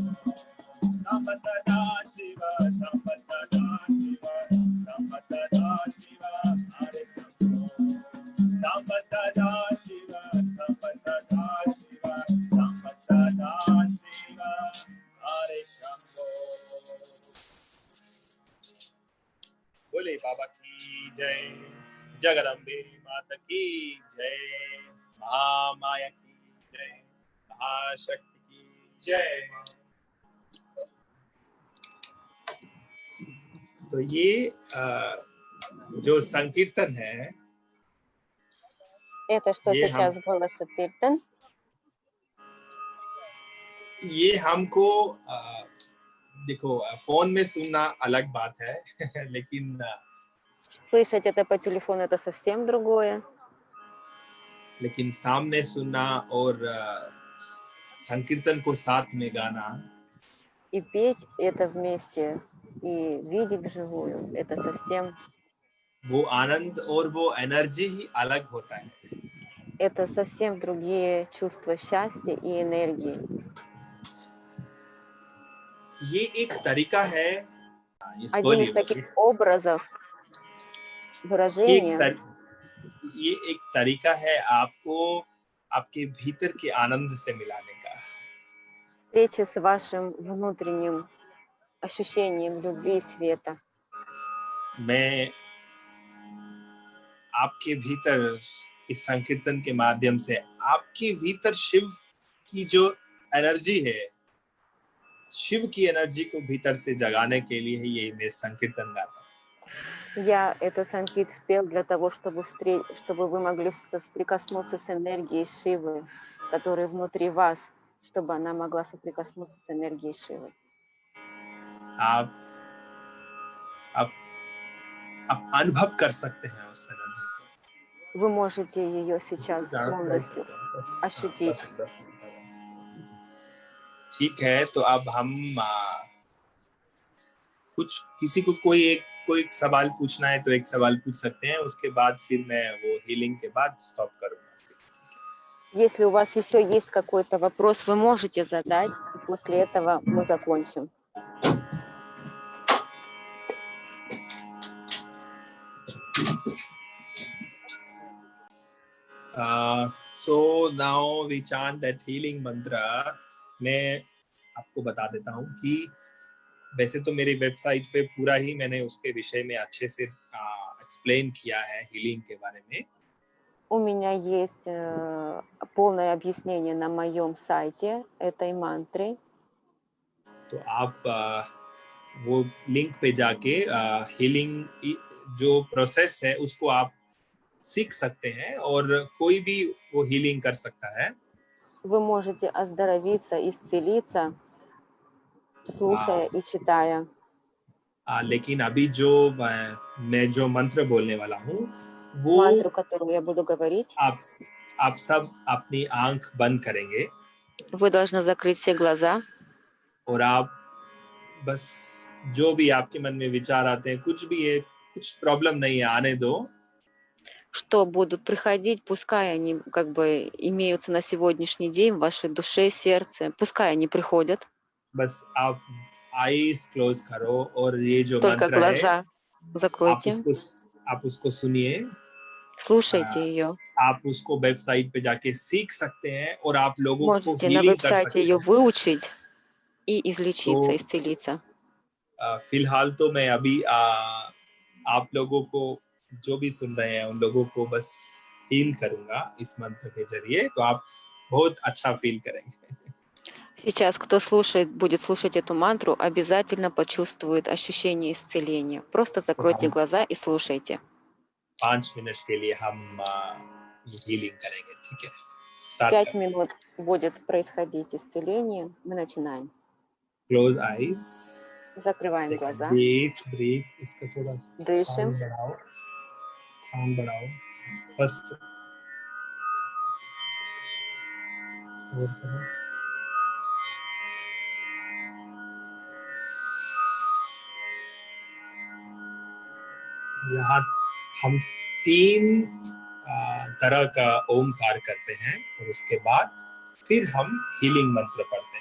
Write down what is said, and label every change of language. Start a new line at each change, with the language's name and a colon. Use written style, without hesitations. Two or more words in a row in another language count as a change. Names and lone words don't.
Sanskrit: Sampasada Shiva, Sampasada Shiva, Sampasada Shiva, Hare Namo. Sampasada Shiva, Sampasada Shiva, Sampasada Shiva, Hare Namo.
Hindi: बोले बाबा की जय, जगदम्बे माता की जय, महामाया की जय, महाशक्ति की जय। तो ये जो संकीर्तन है,
Russian: Это, что
Hindi: ये
Russian: сейчас было Сатиртан,
Hindi: ये हमको देखो फोन में सुनना अलग बात है लेकिन
Russian: слышать это по телефону это совсем другое,
Hindi: सामने सुनना और संकीर्तन को साथ में गाना,
Russian: и петь это вместе, и видеть вживую, это совсем,
Hindi: वो आनंद और वो एनर्जी ही अलग होता है।
Russian: это совсем другие чувства счастья и энергии.
Hindi: ये एक तरीका है,
Russian: Один из таких образов выражения,
Hindi: ये एक तरीका है आपको आपके भीतर के आनंद से मिलाने का।
Russian: встречи с вашим внутренним ощущением любви и света.
Hindi: मैं आपके भीतर इस संकीर्तन के माध्यम से आपके भीतर शिव की जो एनर्जी है, शिव की एनर्जी को भीतर से जगाने के लिए ही ये मैं संकीर्तन गाता हूँ।
Russian: Я этот санкит спел для того, чтобы вы могли соприкоснуться с энергией Шивы, которая внутри вас, чтобы она могла соприкоснуться с энергией Шивы.
Hindi: आप अनुभव कर सकते हैं उस एनर्जी को।
Russian: Вы можете ее сейчас полностью ощутить.
Hindi: ठीक है, तो अब हम कुछ किसी को कोई सवाल पूछना है तो एक सवाल पूछ सकते हैं, उसके बाद फिर मैं वो हीलिंग के बाद स्टॉप करूँगा।
Russian: Если у вас еще есть какой-то вопрос, вы можете задать, и после этого мы закончим.
English: So now we chant that healing mantra.
Hindi: मैं आपको बता देता हूँ कि वैसे तो मेरी वेबसाइट पे पूरा ही मैंने उसके विषय में अच्छे से एक्सप्लेन किया है हीलिंग के बारे में।
Russian: У меня есть полное объяснение на моем сайте этой мантры.
Hindi: तो आप वो लिंक पे जाके हीलिंग जो प्रोसेस है उसको आप सीख सकते हैं और कोई भी वो हीलिंग कर सकता है।
Russian: Вы можете оздоровиться, исцелиться, слушая и читая.
Hindi: लेकिन अभी मैं जो मंत्र बोलने वाला हूँ वो
Russian: мантру, которую я буду говорить,
Hindi: आप सब अपनी आंख बंद करेंगे।
Russian: Вы должны закрыть все глаза.
Hindi: और आप बस जो भी आपके मन में विचार आते हैं, कुछ भी है, कुछ प्रॉब्लम नहीं है, आने दो।
Russian: Что будут приходить, пускай они как бы имеются на сегодняшний день в вашей душе, сердце, пускай они приходят.
Hindi: बस आप
English: eyes close
Hindi: करो और ये जो
Russian: Только
Hindi: मंत्र
Russian: глаза Закройте,
Hindi: आप उसको सुनिए,
Russian: слушайте ее.
Hindi: आप उसको वेबसाइट पे जाके सीख सकते हैं और आप लोगों को
Russian: Можете на
Hindi: हीलिंग कर
Russian: веб-сайте
Hindi: सकते
Russian: ее
Hindi: हैं।
Russian: выучить и излечиться,
Hindi: तो
Russian: исцелиться.
Hindi: फिलहाल तो मैं अभी आप लोगों को जो भी सुन रहे हैं उन लोगों को बस हील करूंगा इस मंत्र के जरिए, तो आप बहुत अच्छा फील करेंगे।
Russian: Сейчас, кто слушает, будет слушать эту мантру, обязательно почувствует ощущение исцеления. Просто закройте глаза и слушайте.
Hindi: 5 मिनट के लिए हम ये हीलिंग करेंगे, ठीक है? स्टार्ट 5 करें।
Russian: минут будет происходить исцеление. Мы начинаем.
English: close eyes,
Russian: Закрываем глаза,
Hindi: ब्रीथ, इसका थोड़ा
Russian: дышим.
Hindi: साउंड बढ़ाओ। फर्स्ट और करो। यहाँ हम 3 तरह का ओमकार करते हैं और उसके बाद फिर हम हीलिंग मंत्र पढ़ते हैं।